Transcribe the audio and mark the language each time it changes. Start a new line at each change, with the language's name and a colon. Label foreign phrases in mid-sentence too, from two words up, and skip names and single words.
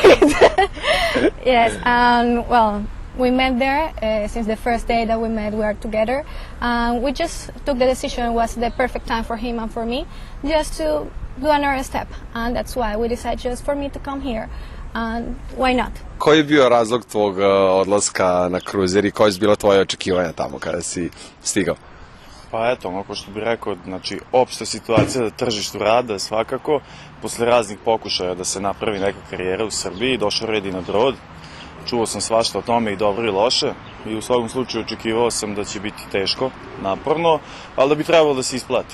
English: Yes, and well, we met there. Since the first day that we met, we are together. We just took the decision, it was the perfect time for him and for me, just to do another step. And that's why we decided just for me to come here. And why not?
Serbian: Koji je bio razlog tvog odlaska na kruzer i koje su bila tvoje očekivanja tamo kada si stigao? Pa eto, ono ko što bih rekao, znači, opšta situacija na tržištu rada svakako, posle raznih pokušaja da se napravi neka karijera u Srbiji, došao red i na brod, čuo sam svašta o tome i dobro i loše, i u svakom slučaju očekivao sam da će biti teško, naporno, ali da bi trebalo da se isplati.